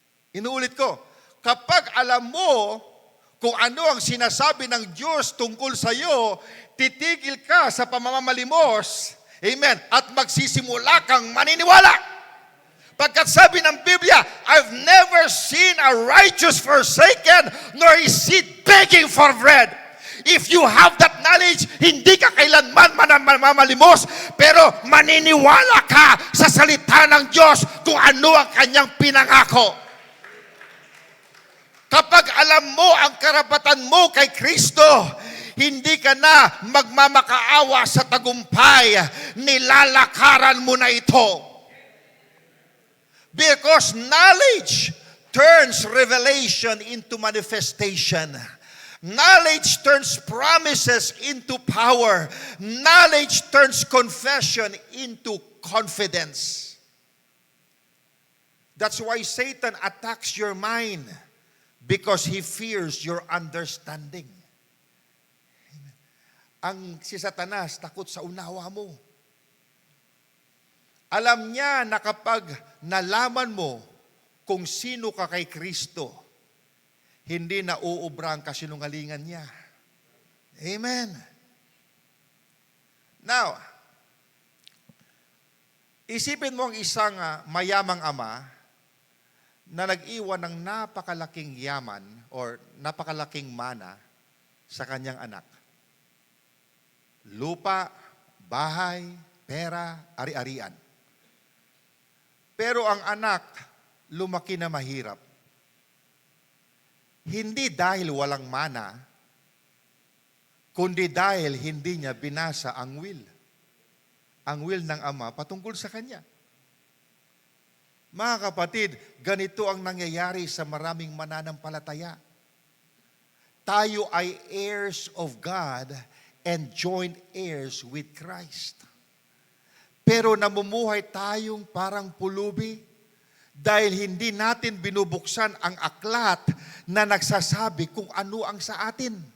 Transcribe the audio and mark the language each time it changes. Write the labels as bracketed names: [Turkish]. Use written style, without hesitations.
[Filipino] Inuulit ko, kapag alam mo kung ano ang sinasabi ng Diyos tungkol sa iyo, titigil ka sa pamamalimos, amen, at magsisimula kang maniniwala. Pagkat sabi ng Biblia, [English] I've never seen a righteous forsaken, nor is seed begging for bread. If you have that knowledge, [Filipino] hindi ka kailanman mamalimos, pero maniniwala ka sa salita ng Diyos kung ano ang kanyang pinangako. Kapag alam mo ang karapatan mo kay Kristo, hindi ka na magmamakaawa sa tagumpay, nilalakaran mo na ito. [English] Because knowledge turns revelation into manifestation. Knowledge turns promises into power. Knowledge turns confession into confidence. That's why Satan attacks your mind, because he fears your understanding. [Filipino] Ang si Satanas takot sa unawa mo. Alam niya na kapag nalaman mo kung sino ka kay Kristo, hindi na uubra ang kasinungalingan niya. Amen. Now, isipin mo ang isang mayamang ama na nag-iwan ng napakalaking yaman or napakalaking mana sa kanyang anak. Lupa, bahay, pera, ari-arian. Pero ang anak, lumaki na mahirap. Hindi dahil walang mana, kundi dahil hindi niya binasa ang will. Ang will ng ama patungkol sa kanya. Mga kapatid, ganito ang nangyayari sa maraming mananampalataya. Tayo ay [English] heirs of God and joint heirs with Christ. [Filipino] Pero namumuhay tayong parang pulubi dahil hindi natin binubuksan ang aklat na nagsasabi kung ano ang sa atin.